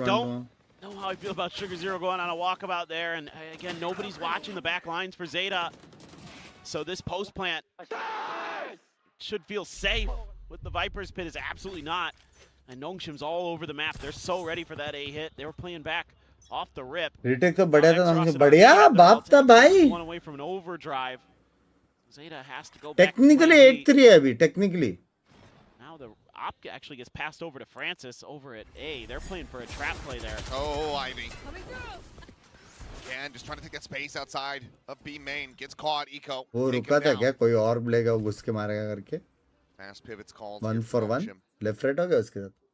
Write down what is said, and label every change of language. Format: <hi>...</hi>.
<en>don't know how I feel about Sugar Zero going on a walkabout there, and again, nobody's watching the back lines for Zeta. So this post plant should feel safe. With the Viper's Pit is absolutely not. And Nongshim's all over the map. They're so ready for that A hit. They were playing back off the rip.</en> <hi>Retake तो बढ़िया था हमसे बढ़िया बाप था भाई.</hi> <en>One away from an overdrive. Zeta has to go back.</en> <hi>Technically 8-3 है अभी technically.</hi> <en>Now the op actually gets passed over to Francis over at A. They're playing for a trap play there. Oh, Ivy. Again, just trying to take that space outside of B main. Gets caught. Eco.</en> <hi>वो रुका था क्या कोई और लेगा वो घुस के मारेगा करके.</hi> <en>Fast pivots called. 1 for 1.</en> <hi>Left right हो गया उसके साथ.</hi>